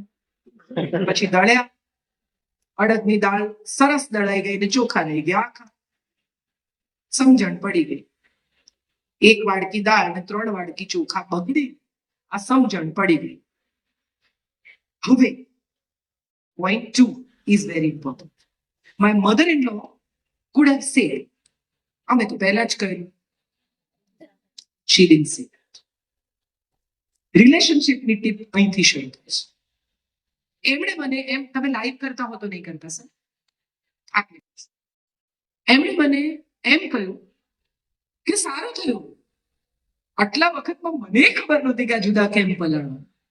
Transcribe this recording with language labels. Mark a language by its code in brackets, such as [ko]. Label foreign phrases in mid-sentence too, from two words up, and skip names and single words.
[gu] પછી દળ્યા, અડદની દાળ સરસ દળાઈ ગઈ ને ચોખા રહી ગયા આખા. સમજણ પડી ગઈ. 1 વાડકી દાળ ને 3 વાડકી ચોખા બગડી. આ સમજણ પડી ગઈ. [en] હવે point 2 is very important. My mother-in-law could have said, [gu] અમે તો પહેલા જ કર્યું. [en] She didn't say that. [gu] રિલેશનશિપની ટીપ અહીંથી શરૂ થાય છે. એમણે મને એમ, તમે લાઈવ કરતા હો તો નહીં કરતા સર, એમણે મને એમ કહ્યું કે સારું થયું, આટલા વખતમાં મને ખબર નહોતી કે આ જુદા કેમ પલાળવા.